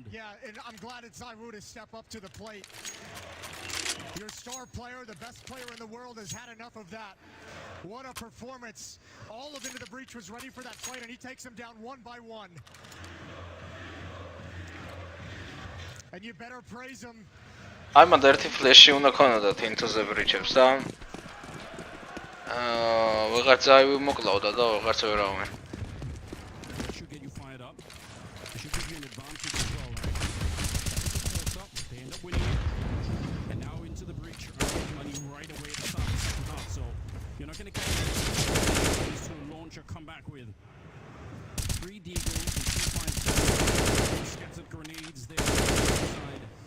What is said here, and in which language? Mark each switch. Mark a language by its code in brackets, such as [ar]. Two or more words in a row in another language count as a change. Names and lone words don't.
[en] Yeah, and I'm glad it's Zaiwu to step up to the plate. Your star player, the best player in the world, has had enough of that. What a performance. All of Into the Breach was ready for that fight, and he takes them down 1 by 1. And you better praise him. I'm a dirty flash [ka] უნდა ქონოდათ Into the Breach-ებს და ვიღაც Zaivu მოკლავდა და ვიღაც ვერავინ. [en] Should get you fired up. It should give you an advantage as well, right? That's the close up. They end up winning it. And now Into the Breach are making money right away at the start of the second half. So you're not going to get to launch or come back with 3 deagles and 2 scattered grenades there on the side.